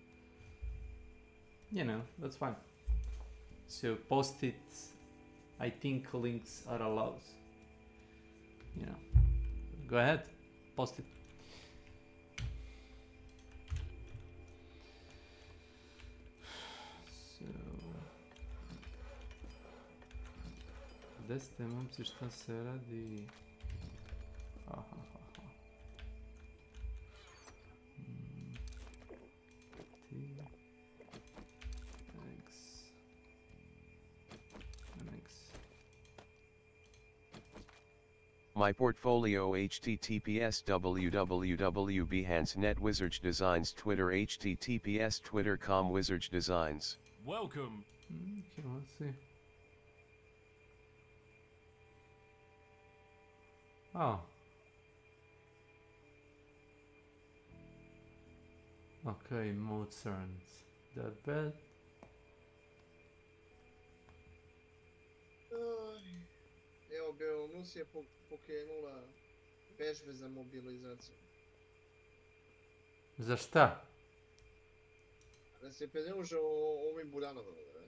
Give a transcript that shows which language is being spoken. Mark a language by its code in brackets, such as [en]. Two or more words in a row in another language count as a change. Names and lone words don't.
[en] You know, that's fine. So post it. I think links are allowed. You know. Go ahead. Post it. So... [sr] Gde ste, momci, šta se radi? [en] My portfolio https www.behance.net Wizards Designs Twitter https twitter.com Wizards Designs. Welcome. Okay, let's see. Oh. Okay, Mozart's. That bad? [sr] Evo, Belorus je pokrenula vežbe za mobilizaciju. Za šta? Da se pridruže ovim budanovima, da?